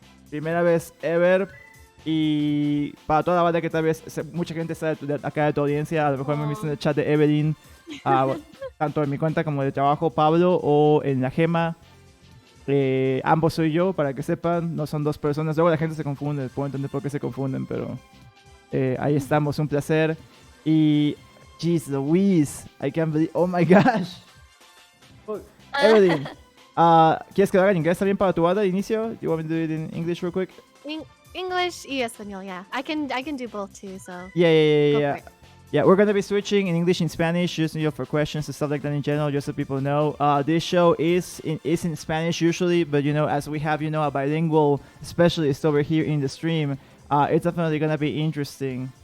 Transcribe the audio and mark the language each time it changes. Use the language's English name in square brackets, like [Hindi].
[Spanish] Primera vez ever. Y para toda la banda que tal vez mucha gente está acá de tu audiencia, a lo mejor me viste en el chat de Eevelinh, tanto en mi cuenta como de trabajo, Pablo, o en la Gema. Ambos soy yo, para que sepan, no son dos personas. Luego la gente se confunde, puedo entender por qué se confunden, pero ahí estamos, un placer. [English] Y, jeez Louise, I can't believe, oh my gosh. [Spanish] Eevelinh, ¿quieres que lo haga en inglés también para tu banda de inicio? [English] You want me to do it in English real quick? English y español, yeah. I can do both too, so. Yeah. Yeah, we're gonna be switching in English and Spanish, just for questions and stuff like that in general, just so people know. This show is in Spanish usually, but as we have a bilingual specialist over here in the stream, it's definitely gonna be interesting.